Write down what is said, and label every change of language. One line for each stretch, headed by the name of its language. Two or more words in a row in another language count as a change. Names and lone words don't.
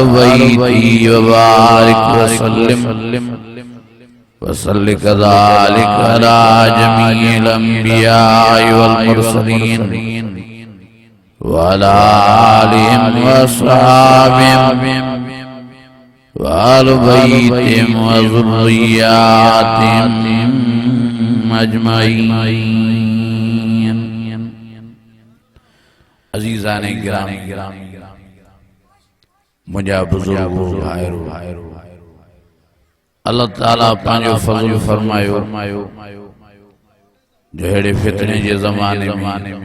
Arabic: بيته وبارك وسلم وصل كذلك على جميع الأنبياء والمرسلين وعلى آلهم وأصحابهم وأهل بيتهم وذرياتهم أجمعين.
Urdu: عزیزانِ گرامی,
Sindhi: मुंहिंजा बुज़ुर्गो भाइरो, अल्लाह ताला पांजो फज़ल फरमायो जो हेड़े फितने जे ज़माने में,